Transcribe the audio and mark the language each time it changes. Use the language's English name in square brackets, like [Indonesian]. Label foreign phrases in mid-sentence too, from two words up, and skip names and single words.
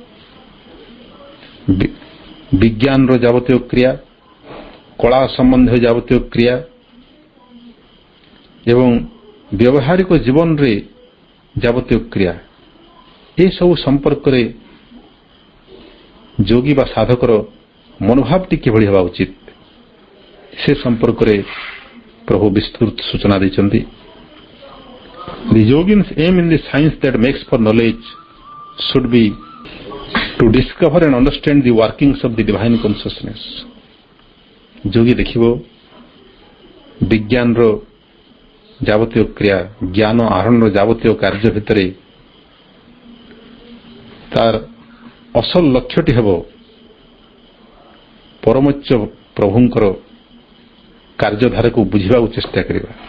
[Odia] ବିଜ୍ଞାନର ଯାବତୀୟ କ୍ରିୟା, କଳା ସମ୍ବନ୍ଧୀୟ ଯାବତୀୟ କ୍ରିୟା ଏବଂ ବ୍ୟବହାରିକ ଜୀବନରେ ଯାବତୀୟ କ୍ରିୟା ଏସବୁ ସମ୍ପର୍କରେ ଯୋଗୀ ବା ସାଧକର ମନୋଭାବଟି କିଭଳି ହେବା ଉଚିତ ସେ ସମ୍ପର୍କରେ ପ୍ରଭୁ ବିସ୍ତୃତ ସୂଚନା ଦେଇଛନ୍ତି। [English] The yogins aim in the science that makes for knowledge should be to discover and understand the workings of the divine consciousness. [Odia] ଯୋଗୀ ଦେଖିବ ବିଜ୍ଞାନର ଯାବତୀୟ କ୍ରିୟା, ଜ୍ଞାନ ଆହରଣର ଯାବତୀୟ କାର୍ଯ୍ୟ ଭିତରେ ତାର ଅସଲ ଲକ୍ଷ୍ୟଟି ହେବ ପରମୋଚ୍ଚ ପ୍ରଭୁଙ୍କର କାର୍ଯ୍ୟଧାରାକୁ ବୁଝିବାକୁ ଚେଷ୍ଟା କରିବା।